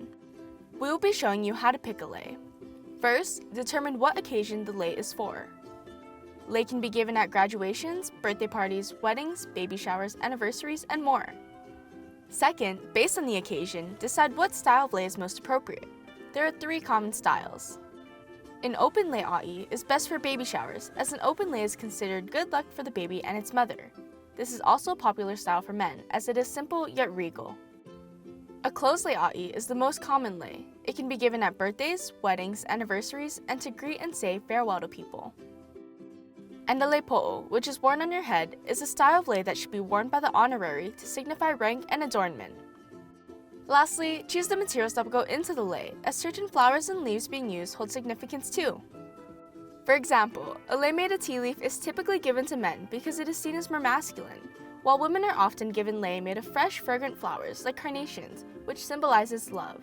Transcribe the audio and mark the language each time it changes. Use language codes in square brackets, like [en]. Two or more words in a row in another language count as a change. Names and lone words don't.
[en] We will be showing you how to pick a lei. First, determine what occasion the lei is for. Lei can be given at graduations, birthday parties, weddings, baby showers, anniversaries, and more. Second, based on the occasion, decide what style of lei is most appropriate. There are 3 common styles. An open [haw] lei a'i [en] is best for baby showers, as an open lei is considered good luck for the baby and its mother. This is also a popular style for men, as it is simple yet regal. A closed [haw] lei a'i [en] is the most common lei. It can be given at birthdays, weddings, anniversaries, and to greet and say farewell to people. And a [haw] lei po'o, [en] which is worn on your head, is a style of lei that should be worn by the honorary to signify rank and adornment. Lastly, choose the materials that will go into the lei, as certain flowers and leaves being used hold significance too. For example, a lei made of tea leaf is typically given to men because it is seen as more masculine, while women are often given lei made of fresh, fragrant flowers like carnations, which symbolizes love.